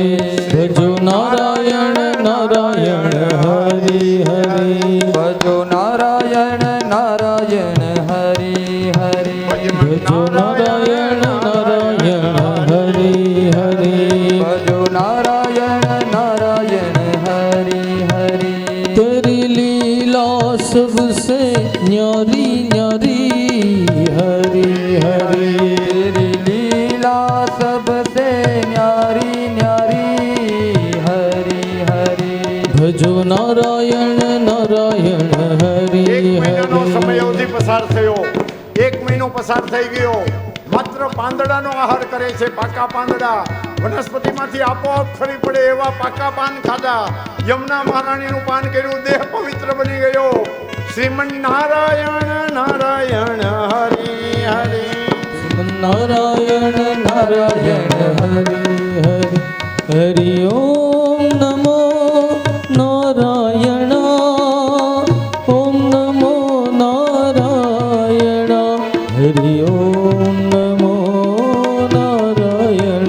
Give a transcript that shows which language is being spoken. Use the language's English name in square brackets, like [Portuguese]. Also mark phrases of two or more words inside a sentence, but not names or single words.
[Gujarati] ભજો નારાયણ નારાયણ હરિ હરિ. ભજો નારાયણ નારાયણ હરિ હરિ. ભજો નારાયણ નારાયણ હરિ હરિ. ભજો નારાયણ નારાયણ હરિ હરિ. [Hindi] तेरी लीला सबसे न्यारी न्यारी हरि हरि. तेरी लीला सबसे न्यारी न्यारी हरि हरि. भजो नारायण नारायण हरि [Gujarati] એક મહિનાનો [Hindi] हरि. [Gujarati] સમય અવધિ પસાર થયો. 1 મહિનો પસાર થઈ ગયો. માત્ર પાંદડાનો આહાર કરે છે, પાકા પાંદડા. વનસ્પતિમાંથી આપોઆપ ખરી પડે એવા પાકા પાન ખાધા. યમુના મહારાણીનું પાન કર્યું, દેહ પવિત્ર બની ગયો. શ્રીમન નારાયણ નારાયણ હરિ હરિ. [Hindi] नारायण नारायण हरि हरि. हरि ओम नमो नारायण. ओम नमो नारायण. हरि ओम नमो नारायण.